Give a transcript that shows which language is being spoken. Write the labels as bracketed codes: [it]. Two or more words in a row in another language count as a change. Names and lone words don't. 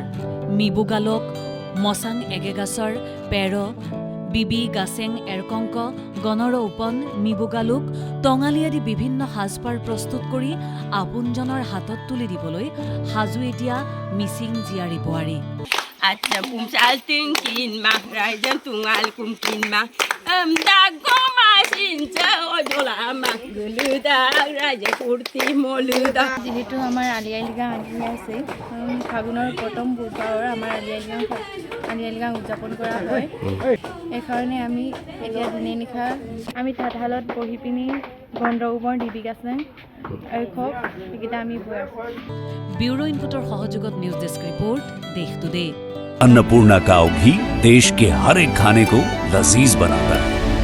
[as] মিবুগালক, মচাং এগেগাছৰ পেৰ, বিবি গাছেং এৰকংক, গণৰ উপন, মিবুগালুক, টঙালি আদি বিভিন্ন সাজপাৰ প্ৰস্তুত কৰি আপোনজনৰ হাতত তুলি দিবলৈ সাজু এতিয়া মিচিং জীয়াৰী বোৱাৰী। [mrg] Atya pumsal tingkin mah rajan tungal kumkin mah dago masincha ojola mah guluda raja kurti moluda। [as] যেহেতু আমাৰ আলি আই লৃগাং আহি আছে, ফাগুনৰ প্ৰথম বুধবাৰৰ আমাৰ আলি আই লৃগাং উদযাপন কৰা হয়। এইকাৰণে আমি এতিয়া দিনে নিশা আমি তাঁতশালত বহি পিনি গন্ধ গোবৰ ডিবি গাছেং এইখক এইকেইটা আমি বৈ আছোঁ। ব্যুৰো ইনপুটৰ সহযোগত [en] News Desk Report, [as] দেশ টুডে। [hi] अन्नपूर्णा काव घी देश के हर एक खाने को लजीज बनाता है।